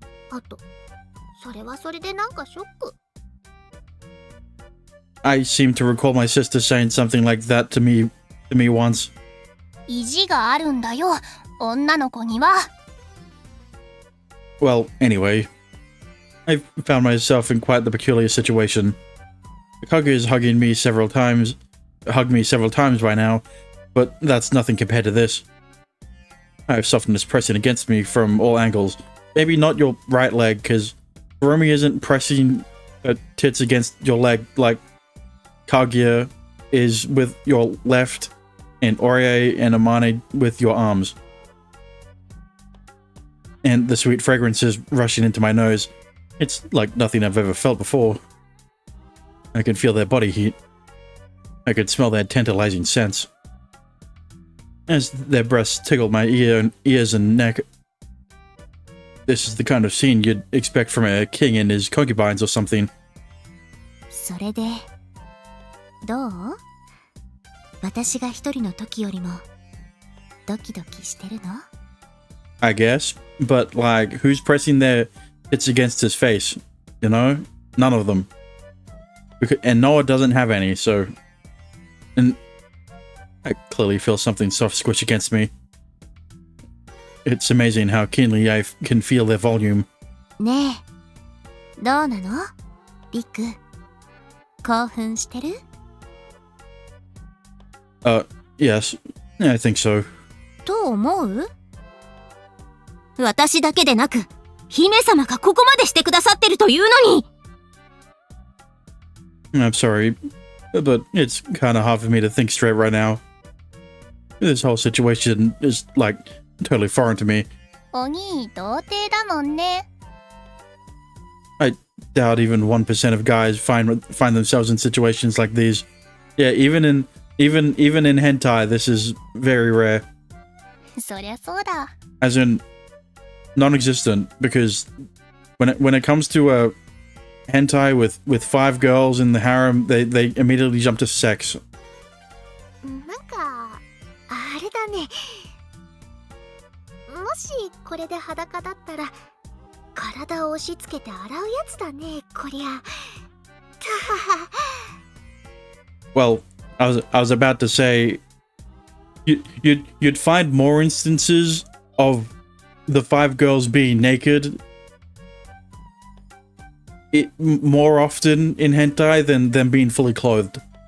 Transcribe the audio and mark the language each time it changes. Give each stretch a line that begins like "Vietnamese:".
Japanese: あと、それはそれでなんかショック。
English: I seem to recall my sister saying something like that to me once.
Japanese: 意地があるんだよ、女の子には。
English: Well, anyway, I found myself in quite the peculiar situation. Kaguya has hugged me several times by now, but that's nothing compared to this. I have softness pressing against me from all angles. Maybe not your right leg, because Hiromi isn't pressing her tits against your leg like Kaguya is with your left, and Orie and Amane with your arms. And the sweet fragrances rushing into my nose. It's like nothing I've ever felt before. I can feel their body heat. I could smell their tantalizing scents. As their breasts tickled my ears and neck. This is the kind of scene you'd expect from a king and his concubines or something.
Japanese: それで、どう？私が一人の時よりもドキドキしてるの？
English: I guess, but like, who's pressing their tits against his face? You know? None of them. And Noah doesn't have any, so... And I clearly feel something soft squish against me. It's amazing how keenly I can feel their volume.
Japanese: ねえ、どうなの？リク、興奮してる？
English: Yes. I think so.
Japanese: と思う？私だけでなく、姫様がここまでしてくださってるというのに。
English: I'm sorry, but it's kind of hard for me to think straight right now. This whole situation is, like, totally foreign to me.
Japanese: お兄、童貞だもんね。
English: I doubt even 1% of guys find themselves in situations like these. Yeah, even in hentai, this is very rare.
Japanese: そりゃそうだ。
English: As in, non-existent, because when it comes to a hentai with 5 girls in the harem, they immediately jump to sex.
Japanese: なんかあれだね。もしこれで裸だったら体を押し付けて洗うやつだね、こりゃ。
English: Well, I was about to say you'd find more instances of the 5 girls being naked more often in hentai than them being fully clothed.